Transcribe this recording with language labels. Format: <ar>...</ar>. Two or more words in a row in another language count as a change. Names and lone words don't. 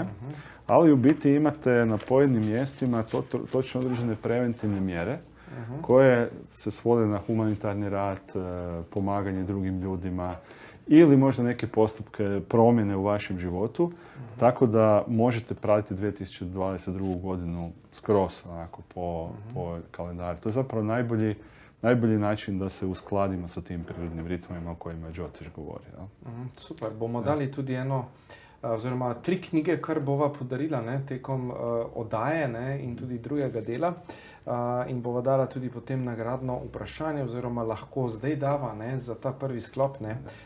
<hr>Ali u biti imate na pojedinim mjestima točno određene preventivne mjere koje se svode na humanitarni rad, pomaganje drugim ljudima, ili možda neke postupke, promjene u vašem životu, tako da možete pratiti 2022. godinu skroz onako po kalendaru. To je zapravo najbolji način da se uskladimo sa tim prirodnim ritmima o kojima Jyotish govori.</hr> <sl>Ja? Super, bomo dali tudi oziroma 3 knjige, kar bova podarila tekom oddaje in tudi drugega dela. In bova dala tudi potem nagradno vprašanje, oziroma lahko zdaj dava za ta prvi sklop.</sl>